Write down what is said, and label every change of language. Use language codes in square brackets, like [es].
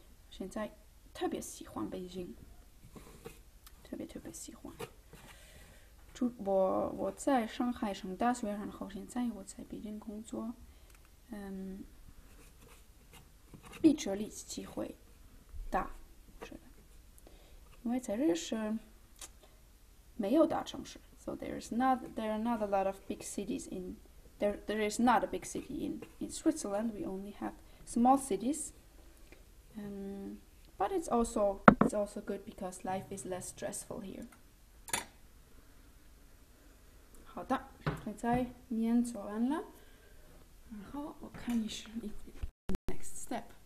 [zh] 现在特别喜欢北京，特别喜欢。我在上海上大学，然后现在我在北京工作，比这里机会大，是的，因为在这是没有大城市 ， so there are not a lot of big cities in there is not a big city in Switzerland. [en] We only have small cities, but it's also good because life is less stressful here. [zh] 好的，现在面做完了，然后我看你是 next step。